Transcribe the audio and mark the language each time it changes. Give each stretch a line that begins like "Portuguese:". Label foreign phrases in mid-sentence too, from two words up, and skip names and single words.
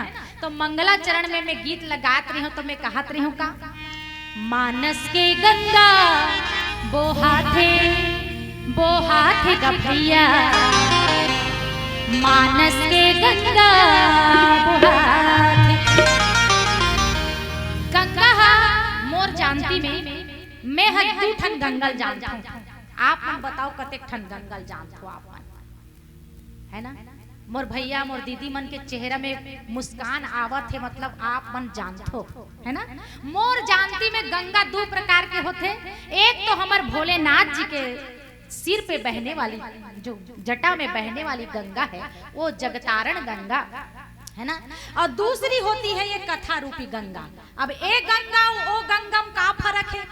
Chhattisgarhi: तो मंगलाचरण में मैं गीत लगात रही हूँ, तो मैं कहत रही हूँ का मानस के गंगा बोहाथे गभैया, मानस के गंगा बोहाथे। गंगा मोर जानती में मैं दू ठन गंगल जानता हूँ। आप मन बताओ कतेक ठन गंगल जानते हो आप मन, है ना। मोर भैया मोर दीदी मन के चेहरा में मुस्कान आवत है, मतलब आप मन जानते हो, है ना। मोर जानती में गंगा दो प्रकार के होते, एक तो हमार भोलेनाथ जी के सिर पे बहने वाली, जो जटा में बहने वाली गंगा है, वो जगतारण गंगा, है ना। और दूसरी होती है ये कथा रूपी गंगा। अब एक गंगा ओ गंगा में का फर्क है?